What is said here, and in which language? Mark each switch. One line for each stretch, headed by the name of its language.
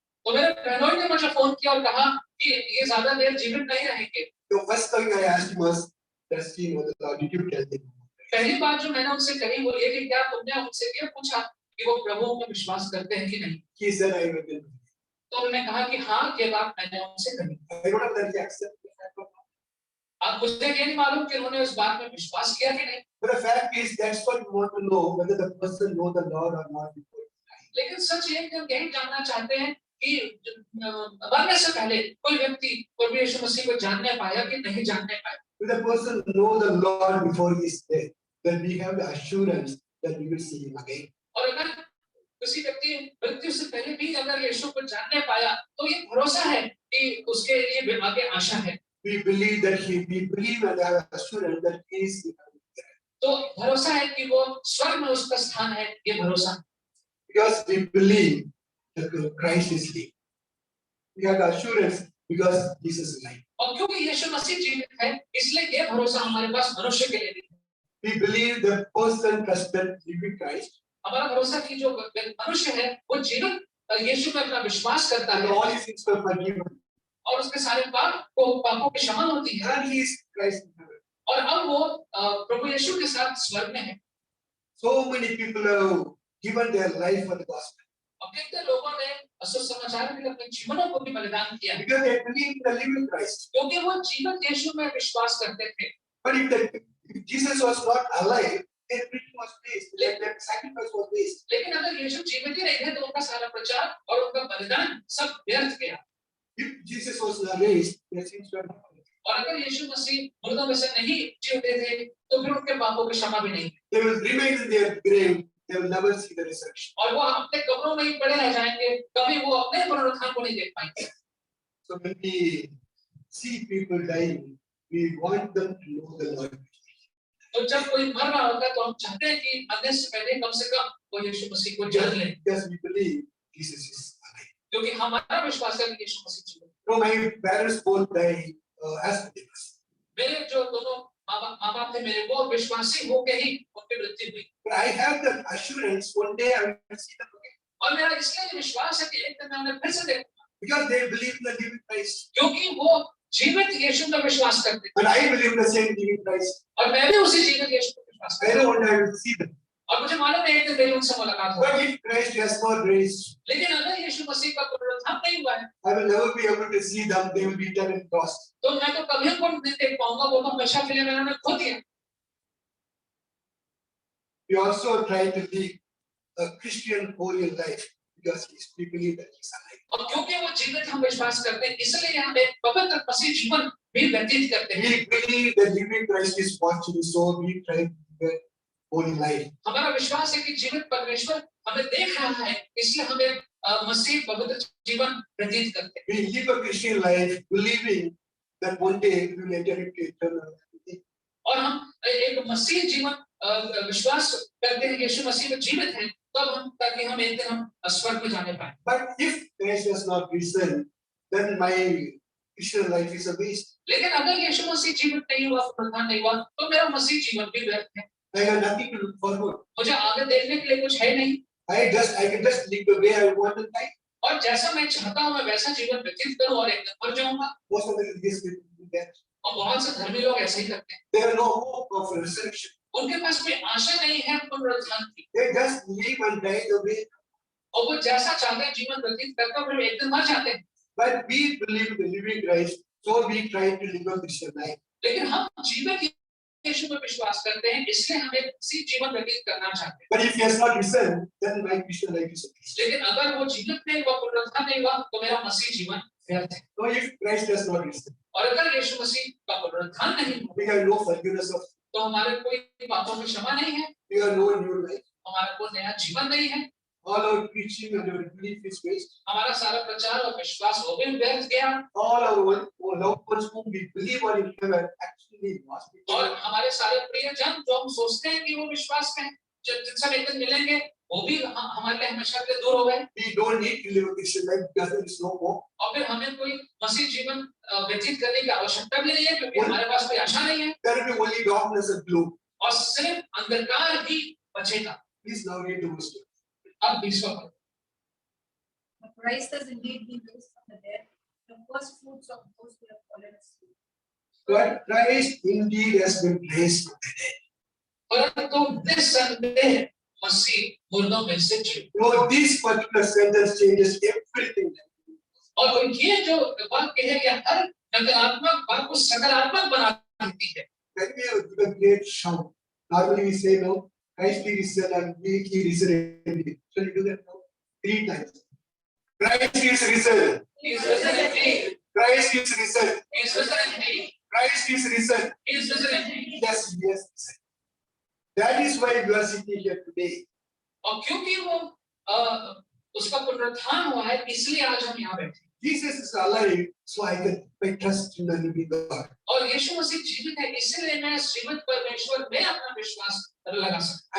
Hindi: तो मेरे बहनोई ने मुझे फोन किया और कहा कि ये ज्यादा देर जीवित नहीं रहेंगे।
English: The first thing I asked was, does he know the Lord? Did you tell him?
Hindi: पहली बात जो मैंने उनसे कही वो ये कि क्या तुमने उनसे ये पूछा कि वो प्रभु में विश्वास करते हैं कि नहीं?
English: He said, I will tell him.
Hindi: तो उन्होंने कहा कि हाँ, ये बात मैंने उनसे कही।
English: I don't know that he accepted the fact or not.
Hindi: अब मुझे ये नहीं मालूम कि उन्होंने उस बात में विश्वास किया कि नहीं।
English: But the fact is, that's what we want to know, whether the person know the Lord or not before he dies.
Hindi: लेकिन सच ये कि हम यही जानना चाहते हैं कि मरने से पहले कोई व्यक्ति प्रभु यीशु मसीह को जानने पाया कि नहीं जानने पाया।
English: If the person know the Lord before he is dead, then we have the assurance that we will see him again.
Hindi: और अगर किसी व्यक्ति मृत्यु से पहले भी अगर यीशु को जानने पाया तो ये भरोसा है कि उसके लिए आगे आशा है।
English: We believe and have assurance that he is there.
Hindi: तो भरोसा है कि वो स्वर्ग में उसका स्थान है, ये भरोसा।
English: Because we believe that Christ is living. We have the assurance because Jesus is alive.
Hindi: और क्योंकि यीशु मसीह जीवित है, इसलिए ये भरोसा हमारे पास मनुष्य के लिए भी है।
English: We believe the person trusted living Christ
Hindi: हमारा भरोसा कि जो मनुष्य है वो जीवित यीशु में अपना विश्वास करता
English: and
Hindi: है
English: all his sins were forgiven.
Hindi: और उसके सारे पापों की क्षमा होती है
English: And he is Christ in heaven.
Hindi: और अब वो प्रभु यीशु के साथ स्वर्ग में है।
English: So many people have given their life for the gospel
Hindi: अब कितने लोगों ने सुसमाचार के लिए अपने जीवनों को भी बलिदान किया है
English: because they believe in the living Christ.
Hindi: क्योंकि वो जीवित यीशु में विश्वास करते थे।
English: But if Jesus was not alive, their preaching was waste. Their sacrifice was waste.
Hindi: लेकिन अगर यीशु जीवित ही नहीं थे तो उनका सारा प्रचार और उनका बलिदान सब व्यर्थ गया।
English: If Jesus was raised, their sins were not.
Hindi: और अगर यीशु मसीह मुर्दों में से नहीं जीते थे तो फिर उनके पापों की क्षमा भी नहीं।
English: They will remain in their grave. They will never see the resurrection.
Hindi: और वो अपने कब्रों में ही पड़े रह जाएंगे, कभी वो अपने पुनरुत्थान को नहीं देख पाएंगे।
English: So when we see people dying, we want them to know the Lord.
Hindi: तो जब कोई मर रहा होता है तो हम चाहते हैं कि मरने से पहले कम से कम वो यीशु मसीह को जान लें
English: Because we believe Jesus is alive.
Hindi: क्योंकि हमारा विश्वास है कि यीशु मसीह जीवित है।
English: So my parents both died as believers.
Hindi: मेरे जो दोनों माँ बाप थे मेरे वो विश्वासी होके ही उनकी मृत्यु हुई।
English: But I have the assurance one day I will see them again.
Hindi: और मेरा इसलिए विश्वास है कि एक दिन मैं उन्हें फिर से देखूंगा
English: Because they believe in the living Christ.
Hindi: क्योंकि वो जीवित यीशु में विश्वास करते थे
English: And I believe in the same living Christ.
Hindi: और मैं भी उसी जीवित यीशु में विश्वास
English: I
Hindi: करता
English: know
Hindi: हूँ।
English: one day I will see them.
Hindi: और मुझे मालूम है एक दिन मेरी उनसे मुलाकात होगी।
English: But if Christ has not raised,
Hindi: लेकिन अगर यीशु मसीह का पुनरुत्थान नहीं हुआ है
English: I will never be able to see them. They will be dead and lost.
Hindi: तो मैं तो कभी उनको नहीं देख पाऊंगा, वो तो हमेशा के लिए मैंने उन्हें खो दिया।
English: We also try to live a Christian holy life because we believe that He's alive.
Hindi: और क्योंकि वो जीवित हम विश्वास करते हैं इसलिए हम एक पवित्र मसीह जीवन भी व्यतीत करते हैं।
English: We believe that living Christ is watching, so we try to live a holy life.
Hindi: हमारा विश्वास है कि जीवित परमेश्वर हमें देख रहा है इसलिए हम एक मसीह पवित्र जीवन व्यतीत करते हैं।
English: We live a Christian life believing that one day we will enter into eternal life.
Hindi: और हम एक मसीह जीवन विश्वास करते हैं यीशु मसीह में जीवित हैं तब हम ताकि हम एक दिन हम स्वर्ग में जाने पाए।
English: But if Christ has not risen, then my Christian life is a waste.
Hindi: लेकिन अगर यीशु मसीह जीवित नहीं हुआ, पुनरुत्थान नहीं हुआ तो मेरा मसीह जीवन भी व्यर्थ है।
English: I have nothing to look forward.
Hindi: मुझे आगे देखने के लिए कुछ है नहीं
English: I can just live the way I want to die.
Hindi: और जैसा मैं चाहता हूँ मैं वैसा जीवन व्यतीत करूँ और एक दिन मर जाऊंगा।
English: Most of the religious people do that.
Hindi: और बहुत से धर्मी लोग ऐसे ही करते हैं।
English: They have no hope of resurrection.
Hindi: उनके पास कोई आशा नहीं है पुनरुत्थान की।
English: They just live and die the way.
Hindi: और वो जैसा चाहते हैं जीवन व्यतीत करते हैं, फिर एक दिन मर जाते हैं।
English: But we believe in the living Christ, so we try to live a Christian life.
Hindi: लेकिन हम जीवित यीशु में विश्वास करते हैं, इसलिए हमें उसी जीवन व्यतीत करना चाहते हैं।
English: But if he has not risen, then my Christian life is a Christian.
Hindi: लेकिन अगर वो जीवित नहीं हुआ, पुनरुत्थान नहीं हुआ, तो मेरा मसीह जीवन व्यर्थ है।
English: So if Christ has not risen,
Hindi: और अगर यीशु मसीह का पुनरुत्थान नहीं हुआ,
English: we have no forgiveness of,
Hindi: तो हमारे कोई पापों की क्षमा नहीं है,
English: we have no new life.
Hindi: हमारा कोई नया जीवन नहीं है,
English: All our preaching and our belief is waste.
Hindi: हमारा सारा प्रचार और विश्वास वो भी व्यर्थ गया,
English: All our loved ones whom we believe are in heaven actually lost.
Hindi: और हमारे सारे प्रियजन जो हम सोचते हैं कि वो विश्वास में हैं, जब जिनसे हम एक दिन मिलेंगे, वो भी हमारे लिए हमेशा के लिए दूर हो गए।
English: We don't need to live a Christian life because there is no hope.
Hindi: और फिर हमें कोई मसीह जीवन व्यतीत करने की आवश्यकता भी नहीं है, क्योंकि हमारे पास कोई आशा नहीं है,
English: There will be only darkness and gloom.
Hindi: और सिर्फ अंधकार ही बचेगा।
English: Please now read the verse.
Hindi: अब 20वां पद।
English: But Christ has indeed been raised from the dead, the first fruits of those who have fallen asleep. But Christ indeed has been raised from the dead.
Hindi: परंतु निस्संदेह मसीह मुर्दों में से जी।
English: So this particular sentence changes everything.
Hindi: और ये जो वाक्य है, यह हर नकारात्मक बात को सकारात्मक बना देती है।
English: When we give a great shout, normally we say no, Christ is risen and he is risen indeed. Shall we do that now? 3 times. Christ is risen. He is risen indeed. Christ is risen. He is risen indeed. Christ is risen. He is risen indeed. Yes, yes. That is why we are sitting here today.
Hindi: और क्योंकि वो उसका पुनरुत्थान हुआ है, इसलिए आज हम यहाँ बैठे हैं।
English: Jesus is alive, so I can trust in the living God.
Hindi: और यीशु मसीह जीवित है, इसलिए मैं जीवित परमेश्वर में अपना विश्वास लगा सकता